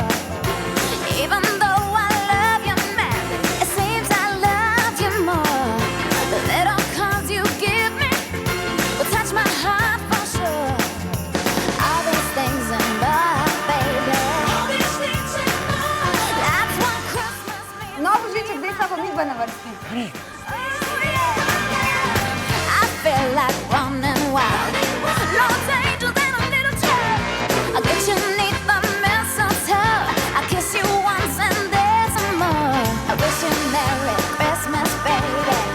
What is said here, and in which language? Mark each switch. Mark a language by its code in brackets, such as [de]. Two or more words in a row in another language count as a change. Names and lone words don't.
[en] Even though I love you, man, it seems I love you more. The little cards you give me will touch my heart for sure. All these things and more, baby. That's what Christmas means. [sl] No, Božiček, zdaj sta pa midva na vrsti. [en] I feel like running wild. No danger than a little child. I'll get you neath the mistletoe. I'll kiss you once and there's some more. I wish you Merry Christmas, baby.